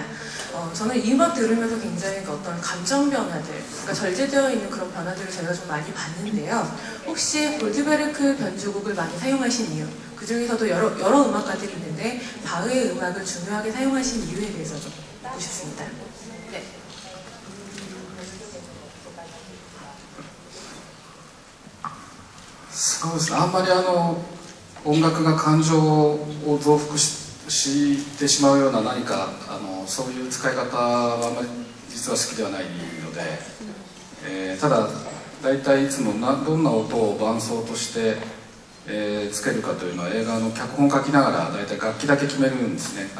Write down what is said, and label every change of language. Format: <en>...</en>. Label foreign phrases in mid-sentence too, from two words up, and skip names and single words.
<ko>저는 이 음악 들으면서 굉장히 어떤 감정 변화들, 그러니까 절제되어 있는 그런 변화들을 제가 좀 많이 봤는데요. 혹시 골드베르크 변주곡을 많이 사용하신 이유, 그 중에서도 여러 음악가들이 있는데 바흐의 음악을 중요하게 사용하신 이유에 대해서 좀 듣고 싶습니다. 네.</ko> <ja>そうですね、あんまり音楽が感情を増幅してしまうような何かそういう使い方はあんまり実は好きではないので、ただ大体いつもどんな音を伴奏として、つけるかというのは映画の脚本を書きながら大体楽器だけ決めるんですね。</ja>